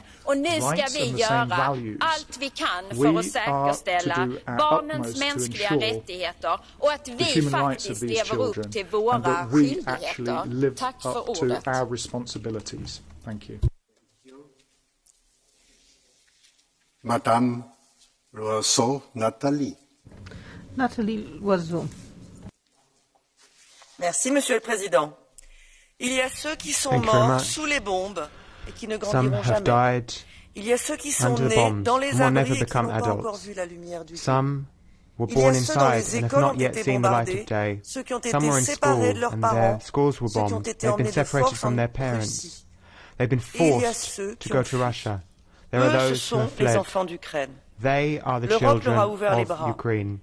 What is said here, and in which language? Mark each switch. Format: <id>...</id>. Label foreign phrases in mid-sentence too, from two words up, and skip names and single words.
<sv>Och nu ska vi göra allt vi kan för att säkerställa barnens mänskliga rättigheter och att vi faktiskt lever upp till våra skyldigheter. Tack för ordet.</sv> <fr>Madame Loiseau, Nathalie. Nathalie Loiseau. Merci, Monsieur le Président. Il y a ceux qui sont morts sous les bombes et qui ne grandiront jamais. Il y a ceux qui sont nés dans les abris et qui n'ont pas encore vu la lumière du jour.</fr> <en>Were born inside and have not yet seen the light of day. Some were in school and their schools were bombed. They've been separated from their parents. They've been forced to go to Russia. There are those who have fled. They are the children of Ukraine.</en>